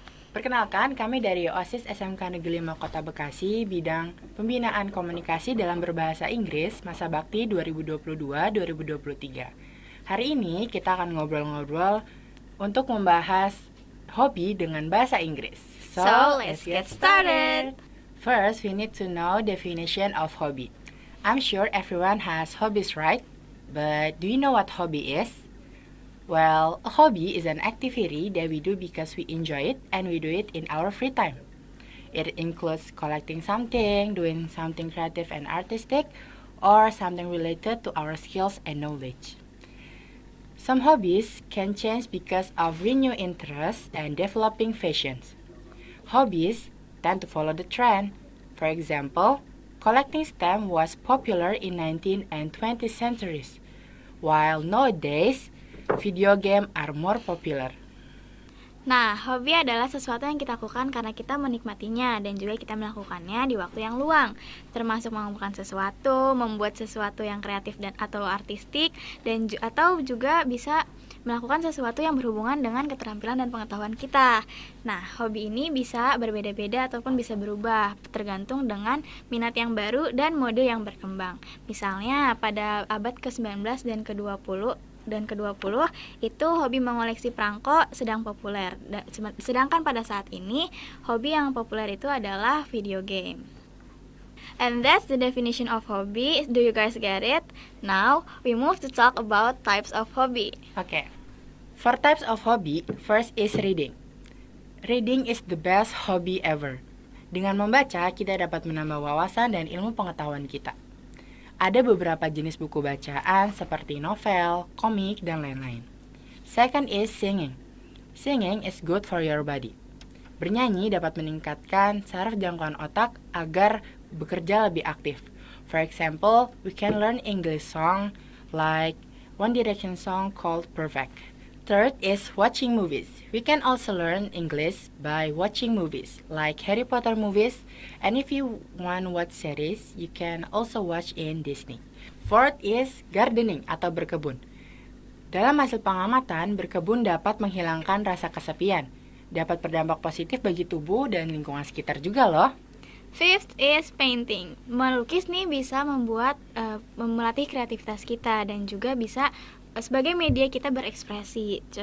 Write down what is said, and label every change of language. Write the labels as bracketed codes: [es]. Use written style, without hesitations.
[id] Perkenalkan, kami dari OSIS SMK Negeri 5 Kota Bekasi, bidang pembinaan komunikasi dalam berbahasa Inggris masa bakti 2022-2023. Hari ini kita akan ngobrol-ngobrol untuk membahas hobi dengan bahasa Inggris. [en] So, let's get started. First, we need to know definition of hobby. I'm sure everyone has hobbies, right? But do you know what hobby is? Well, a hobby is an activity that we do because we enjoy it and we do it in our free time. It includes collecting something, doing something creative and artistic, or something related to our skills and knowledge. Some hobbies can change because of renewed interest and developing passions. Hobbies tend to follow the trend. For example, collecting stamps was popular in 19th and 20th centuries, while nowadays, video games are more popular. [id] Nah, hobi adalah sesuatu yang kita lakukan karena kita menikmatinya dan juga kita melakukannya di waktu yang luang, termasuk mengumpulkan sesuatu, membuat sesuatu yang kreatif dan atau artistik dan atau juga bisa melakukan sesuatu yang berhubungan dengan keterampilan dan pengetahuan kita. Nah, hobi ini bisa berbeda-beda ataupun bisa berubah tergantung dengan minat yang baru dan mode yang berkembang. Misalnya pada abad ke-19 dan ke-20 itu hobi mengoleksi perangko sedang populer. Sedangkan pada saat ini hobi yang populer itu adalah video game. [en] And that's the definition of hobby. Do you guys get it? Now we move to talk about types of hobby. Okay. For types of hobby, first is reading. Reading is the best hobby ever. [id] Dengan membaca, kita dapat menambah wawasan dan ilmu pengetahuan kita. Ada beberapa jenis buku bacaan seperti novel, komik, dan lain-lain. [en] Second is singing. Singing is good for your body. [id] Bernyanyi dapat meningkatkan saraf jangkauan otak agar bekerja lebih aktif. [en] For example, we can learn English song like One Direction song called Perfect. Third is watching movies. We can also learn English by watching movies like Harry Potter movies, and if you want to watch series, you can also watch in Disney. Fourth is gardening [id] atau berkebun. Dalam hasil pengamatan, berkebun dapat menghilangkan rasa kesepian, dapat berdampak positif bagi tubuh dan lingkungan sekitar juga loh. [en] Fifth is painting. [id] Melukis nih bisa melatih kreativitas kita dan juga bisa sebagai media kita berekspresi.